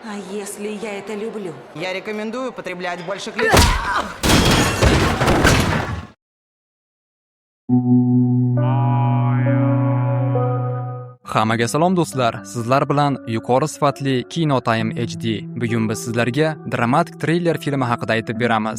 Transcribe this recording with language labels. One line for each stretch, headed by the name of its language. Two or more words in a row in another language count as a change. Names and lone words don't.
Russian: А если я это люблю? Я рекомендую употреблять больше клей.
Uzbek: Hammaga salom do'stlar. Sizlar bilan yuqori sifatli Kino Time HD. Bugun biz sizlarga dramatik triller filmi haqida aytib beramiz.